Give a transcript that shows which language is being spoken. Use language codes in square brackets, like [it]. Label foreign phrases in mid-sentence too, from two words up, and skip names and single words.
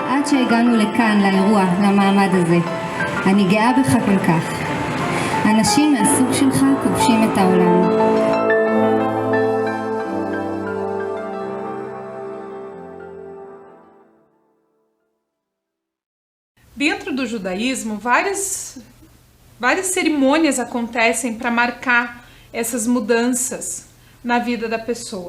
[he] שהגענו לכאן, לאירוע, למעמד הזה. אני גאה בך כל כך. אנשים מהסוג שלך כובשים את העולם. [pt] Dentro do judaísmo, várias cerimônias acontecem para marcar essas mudanças na vida da pessoa.